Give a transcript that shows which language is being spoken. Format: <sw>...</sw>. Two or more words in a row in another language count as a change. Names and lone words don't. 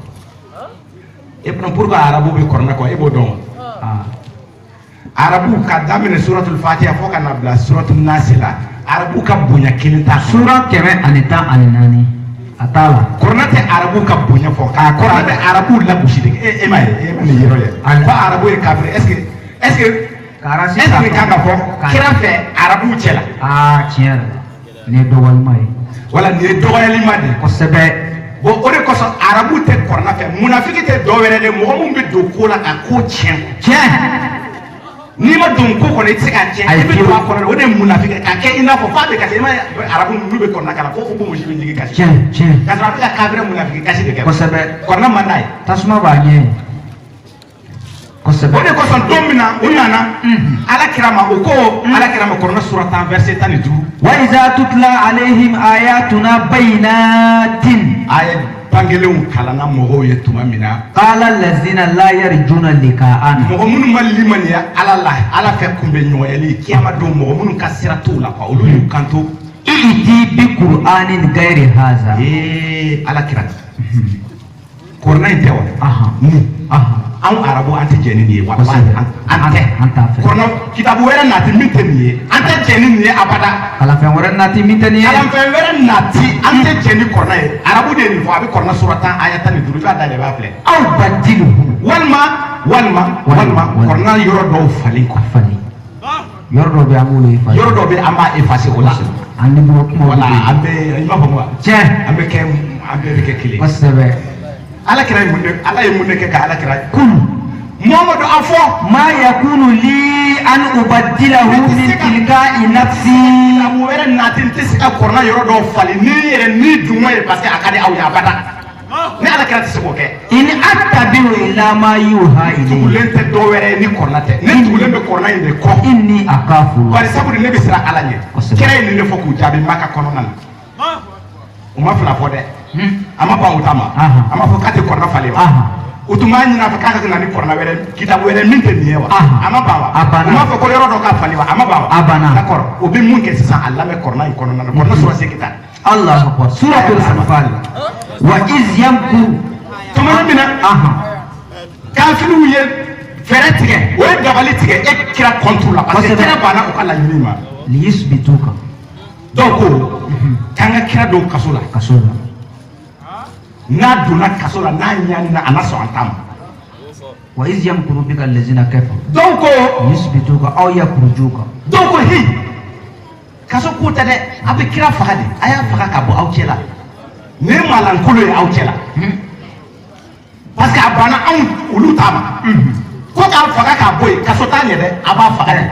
<bm>e bɛna pourquoi arabu bɛ kɔrɔla kɔ e b'o dɔn wa arabu ka daminɛ suratul fatiha fo ka na bila suratul nasi la arabu ka bonya kelen t'a sura 114 a t'a la kɔrɔla tɛ arabu ka bonya fɔ k'a kɔrɔla tɛ arabu lagosi de e ma ye e ma nin yɔrɔ ye ko arabu ye kafiri</bm> <fr>est-ce que</fr> <bm>kan ka fɔ kira fɛ arabu cɛ la tiɲɛ yɛrɛ nin ye dɔgɔyalima ye wala nin ye dɔgɔyalima de ye kosɛbɛ bon o de kosɔn arabu tɛ kɔrɔla fɛ munafiki tɛ dɔwɛrɛ de mɔgɔ min bɛ don ko la ka ko tiɲɛ n'i ma don ko kɔnɔ i tɛ se k'a tiɲɛ i bɛ don a kɔnɔ o de ye munafiki k'a kɛ i n'a fɔ f'a bɛ kasi i ma arabu ninnu bɛ kɔrɔla k'a la ko ko muso bɛ jigin kasi tiɲɛ ka sɔrɔ a bɛ ka kafiri munafiki kasi de kɛ kosɛbɛ kɔrɔla man d'a ye tasuma b'a ɲɛ kosɛbɛ o de kosɔn don min na u nana ala kira ma o ko ala kira ma kɔrɔla sura 10 verset 15</bm> <ar>وإذا تتلى عليهم آياتنا بينات</ar> <bm>bangelenw kalanna mɔgɔw ye tuma min na</bm> <ar>قال الذين لا يرجون لقاءنا</ar> <bm>mɔgɔ minnu ma limaniya ala la ala fɛ kunbɛ ɲɔgɔnyali kiyama don mɔgɔ minnu ka sira t'u la quoi olu y'u kanto</bm> <ar>ائت بقرآن غير هذا</ar> <bm>ala kira kɔrɔla in tɛ wa anw arabu an tɛ jɛ ni nin ye wallahi an tɛ kɔrɔla kitabu wɛrɛ nati min tɛ nin ye an tɛ jɛ ni nin ye abada kalanfɛn wɛrɛ nati min tɛ nin ye kalanfɛn wɛrɛ nati an tɛ jɛ ni kɔrɔla ye arabu de ye nin fɔ a bɛ kɔrɔla sura 10 aya 15 i b'a dayɛlɛ i b'a filɛ</bm> <ar>أو بدله</ar> <bm>walima kɔrɔla yɔrɔ dɔw falen quoi yɔrɔ dɔ bɛ an b'olu effacer yɔrɔ dɔ bɛ an b'a effacer o la an ni bolo kuma wala an bɛ i b'a fɔ wa tiɲɛ an bɛɛ bɛ kɛ kelen kosɛbɛ ala kira ala ye mun de kɛ ka ala kira Muhammadu a fɔ</bm> <ar>ما يكون لي أن أبدله من تلقاء نفسي</ar> <bm>abu wɛrɛ nati n tɛ se ka kɔrɔla yɔrɔ dɔw falen ni dun ye</bm> <fr>parce que</fr> <bm>a ka di aw ye abada ni ala kira tɛ se k'o kɛ</bm> <ar>إن أتبع إلا ما يوحى إلي</ar> <bm>tugulen tɛ dɔ wɛrɛ ye ni kɔrɔla tɛ ne tugulen bɛ kɔrɔla in de kɔ</bm> <ar>إني أخاف</ar> <bm>bari sabu ne bɛ siran ala ɲɛ kira ye nin de fɔ k'u jaabi Maka kɔnɔna na u ma fila fɔ dɛ a ma ban u ta ma a ma fɔ k'a tɛ kɔrɔla falen wa u tun b'a ɲini a fɛ k'a ka na ni kɔrɔla wɛrɛ kitabu wɛrɛ min tɛ nin ye wa a ma ban wa Abana. Ma fɔ ko yɔrɔ dɔ ka fali wa a ma ban wa. Abana. D'accord o bɛ mun kɛ sisan a lamɛn kɔrɔna in kɔnɔna na kɔrɔna sura se kita.</bm> <ar>الله أكبر. سورة الأنفال. وإذ يمكر.</ar> <bm>Tuma min na. Kafiriw ye fɛɛrɛ tigɛ o ye dabali tigɛ e kira contre la</bm> <fr>parce que</fr> <bm>kira banna u ka laɲini ma.</bm> <ar>Liyusbituka.</ar> <bm>Dɔw ko k'an ka kira don kaso la. Kaso la. N'a donna kaso la n'a ɲanina a na sɔn an ta ma.</bm> <ar>وإذ يمكر بك الذين كفروا.</ar> <bm>Dɔw ko</bm> <ar>ليثبتوك أو يخرجوك.</ar> <bm>dɔw ko hi kaso ko tɛ dɛ a bɛ kira faga de a y'a faga ka bɔ aw cɛ la nin ye maalankolo ye aw cɛ la</bm> <fr>parce que</fr> <bm>a banna anw olu t'a ma ko k'a faga k'a bɔ yen kaso t'a ɲɛ dɛ a b'a faga dɛ</bm>